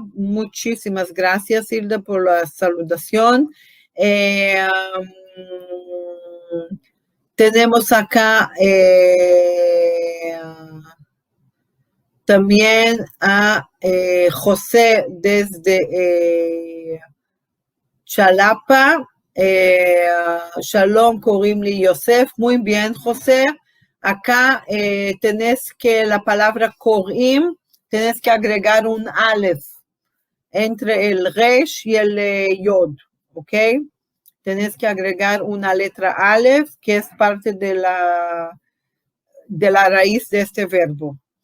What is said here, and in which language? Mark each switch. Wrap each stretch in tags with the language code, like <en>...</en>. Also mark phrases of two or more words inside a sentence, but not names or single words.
<es>Muchísimas gracias, Hilda, por la saludación. Tenemos acá también a José desde Chalapa,</es> <he>שלום, קוראים לי יוסף,</he> <es>muy bien, José. Acá tenés que la palabra קוראים, tenés que agregar un aleph entre el resh y el yod, ¿ok? Tenés que agregar una letra aleph que es parte de la raíz de este verbo.</es>